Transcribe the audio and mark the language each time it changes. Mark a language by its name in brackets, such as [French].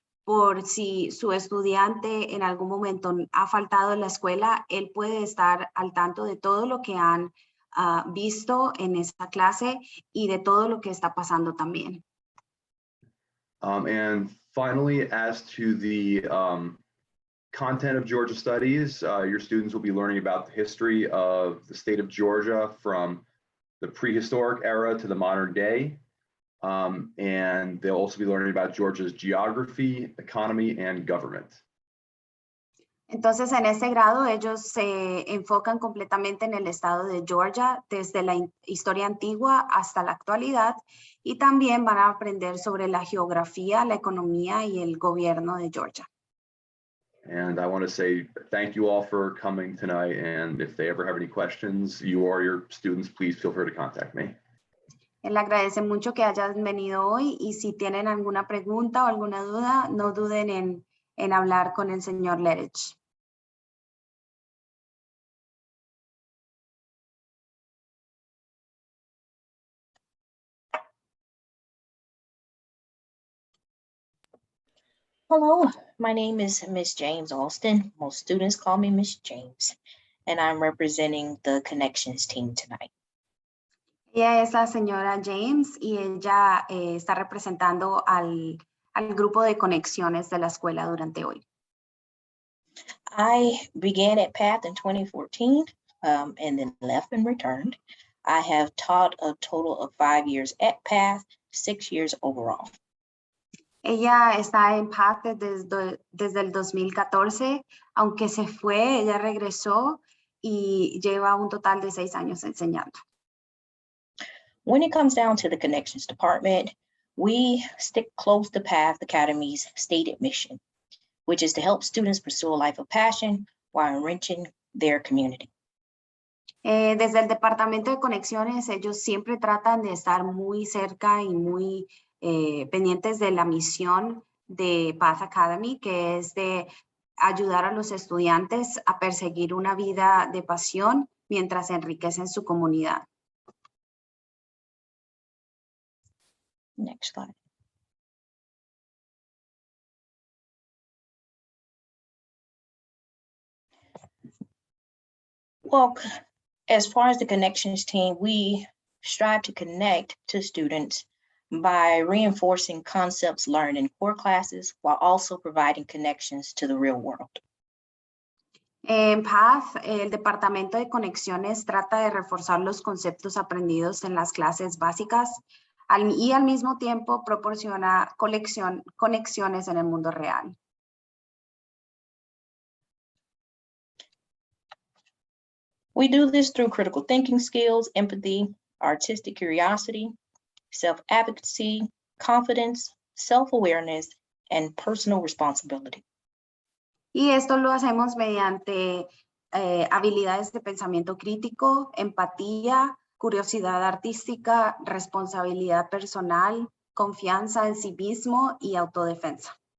[Spanish] Por si su estudiante en algún momento ha faltado en la escuela, él puede estar al tanto de todo lo que han visto en esa clase y de todo lo que está pasando también. [English] And finally, as to the content of Georgia Studies, your students will be learning about the history of the state of Georgia from the prehistoric era to the modern day. And they'll also be learning about Georgia's geography, economy, and government. [Spanish] Entonces, en este grado, ellos se enfocan completamente en el estado de Georgia, desde la historia antigua hasta la actualidad, y también van a aprender sobre la geografía, la economía y el gobierno de Georgia. [English] And I want to say thank you all for coming tonight. And if they ever have any questions, you or your students, please feel free to contact me. [Spanish] Él agradece mucho que hayan venido hoy y si tienen alguna pregunta o alguna duda, no duden en hablar con el señor Lerich. [English] Hello, my name is Miss James Alston. Most students call me Miss James, and I'm representing the Connections team tonight. [Spanish] Ella es la señora James y ella está representando al grupo de conexiones de la escuela durante hoy. [English] I began at PATH in 2014 and then left and returned. I have taught a total of 5 years at PATH, 6 years overall. [Spanish] Ella está en PATH desde el 2014, aunque se fue, ella regresó y lleva un total de 6 años enseñando. [English] When it comes down to the Connections department, we stick close to PATH Academy's stated mission, which is to help students pursue a life of passion while enriching their community. [Spanish] Desde el departamento de conexiones, ellos siempre tratan de estar muy cerca y muy pendientes de la misión de PATH Academy, que es de ayudar a los estudiantes a perseguir una vida de pasión mientras enriquecen su comunidad. [English] Next slide. Well, as far as the Connections team, we strive to connect to students by reinforcing concepts learned in core classes while also providing connections to the real world. [Spanish] En PATH, el departamento de conexiones trata de reforzar los conceptos aprendidos en las clases básicas y al mismo tiempo proporciona conexiones en el mundo real. [English] We do this through critical thinking skills, empathy, artistic curiosity, self-advocacy, confidence, self-awareness, and personal responsibility. [Spanish] Y esto lo hacemos mediante habilidades de pensamiento crítico, empatía, curiosidad artística, responsabilidad personal, confianza en sí mismo y autodefensa.